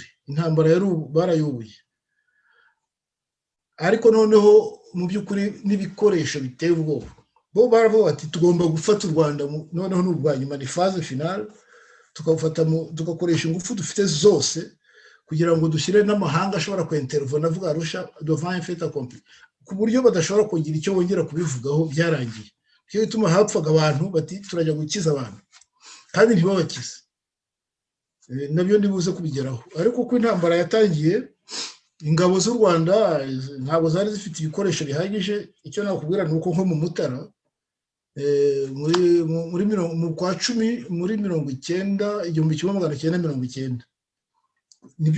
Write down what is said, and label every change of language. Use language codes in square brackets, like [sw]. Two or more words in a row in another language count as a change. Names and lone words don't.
[rw] Intambara barayubuye, ariko noneho mu by'ukuri n'ibikoresho biteye ubwoba. Bo baravuga bati tugomba gufata u Rwanda, noneho n'ubwanyuma ni [fr] phase finale, [rw] tugakoresha ingufu dufite zose kugira ngo dushyire n'amahanga ashobora kwintervene, avuga Arusha [fr] devant un fait accompli, [rw] ku buryo badashobora kugira icyo bongera kubivugaho. Byarangiye. Cyo bituma hapfaga abantu bati turajya gukiza abantu, kandi ntibabakize. nabyo ndibuze kubigeraho ariko uko intambara yatangiye ingabo z'u Rwanda ntabwo zari zifite ibikoresho bihagije icyo nakubwira ni uko nko mu Mutara mu kwa 10 muri 1990 nibyo